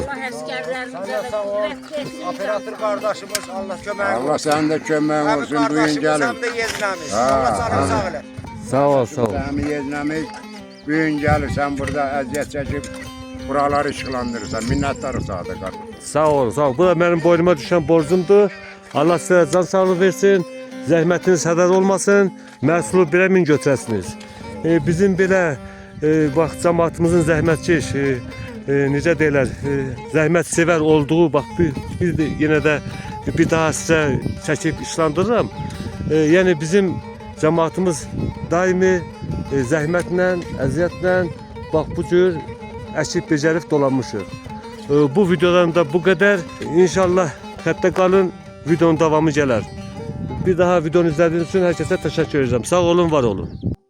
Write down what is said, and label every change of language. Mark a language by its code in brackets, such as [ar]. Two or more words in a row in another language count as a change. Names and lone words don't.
[az] Allah əskərlərimizə də qüvvət versin. Operator qardaşımız Allah köməyi olsun. Allah sənin də köməyin Hem olsun, bu gün kardeşimiz gəlin. [tr] hem de [az] yeznemiz. Allah canını sağ elə. Sağ ol, sağ ol. Həmi yeznəmiz, bu gün gəlirsən burada əziyyət çəkib, buraları işıqlandırırsan, minnətdarı sağda qardaş. Sağ ol, sağ ol. [tr] Bu da benim boynuma düşen borcumdur. Allah size can sağlığı versin. [az] Zəhmətiniz hədər olmasın. Məhsulu birə min götürəsiniz. Bizim belə bax cəmaatımızın zəhmətkeş, necə deyirlər, zəhmət sevər olduğu bax bir də yenə də bir daha sizə çəkib işlandırıram. Yəni bizim cəmaatımız daimi zəhmətlə, əziyyətlə bax bu cür əkib becərib dolanmışıq. Bu videodan da bu qədər. İnşallah xəttə qalın, videonun davamı gələr. [tr] Bir daha videonu izlediğiniz için herkese teşekkür ederim. Sağ olun, var olun.